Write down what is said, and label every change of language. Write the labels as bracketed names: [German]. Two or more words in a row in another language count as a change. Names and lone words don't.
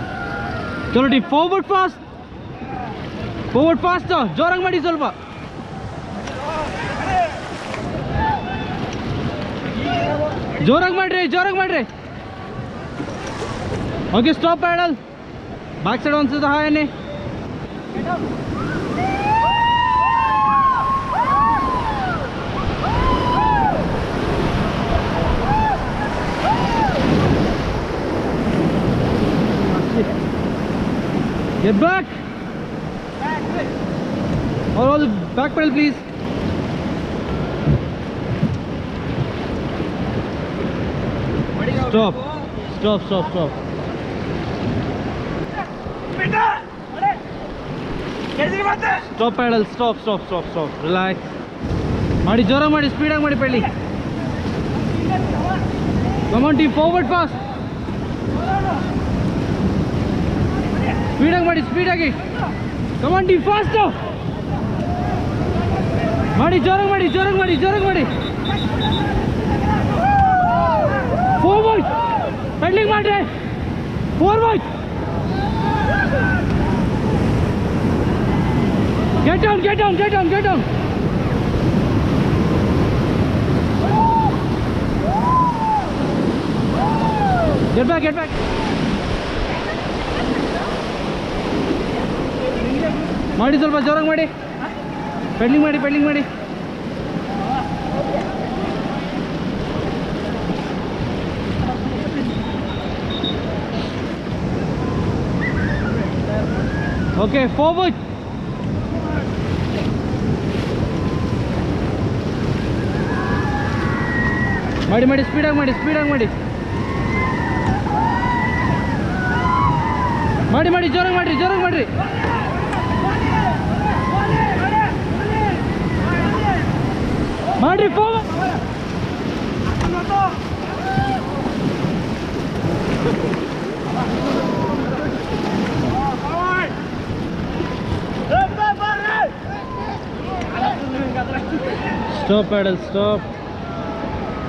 [Kannada] ಚಲೋ ಟಿ, [English] forward fast, forward fast, [Kannada] ಜೋರಾಗಿ ಮಾಡಿ ಸ್ವಲ್ಪ. ಜೋರಾಗಿ ಮಾಡ್ರಿ, ಜೋರಾಗಿ ಮಾಡ್ರಿ. [English] okay, stop paddle. back side [Kannada] ಒಂದ್ಸತ ಹಾಯನಿ. [English] Get back. All the back pedal please. Stop. Stop, stop, stop. Stop pedal, stop, stop, stop, stop. Relax. [Kannada] ಮಾಡಿ ಜೋರ ಮಾಡಿ, ಸ್ಪೀಡ್ ಆಗ್ ಮಾಡಿ ಪೆಡಲಿ. [English] Come on team, forward fast. [Kannada] ಸ್ಪೀಡ್ ಆಗ್ ಮಾಡಿ, ಸ್ಪೀಡ್ ಆಗಿ. [English] Come on team, faster. [Kannada] ಮಾಡಿ ಜೋರ ಮಾಡಿ, ಜೋರ ಮಾಡಿ, ಜೋರ ಮಾಡಿ. [English] Forward. [Kannada] ಪೆಡಲಿಂಗ್ ಮಾಡಿ. [English] Forward. Get down, get down, get down, get down. Get back, get back. [Kannada] ಮಾಡಿ ಸ್ವಲ್ಪ ಜೋರಾಗಿ ಮಾಡಿ. ಪೆಡ್ಲಿಂಗ್ ಮಾಡಿ, ಪೆಡ್ಲಿಂಗ್ ಮಾಡಿ. [English] okay, forward. [Kannada] ಮಾಡಿ ಮಾಡಿ, ಸ್ಪೀಡಾಗಿ ಮಾಡಿ, ಸ್ಪೀಡಾಗಿ ಮಾಡಿ. ಮಾಡಿ ಮಾಡಿ, ಜೋರಾಗಿ ಮಾಡಿರಿ, ಜೋರಾಗಿ ಮಾಡಿರಿ. ಮಾಡ್ರಿ, ಫಾರ್ವರ್ಡ್. [English] Stop pedal, stop. Stop.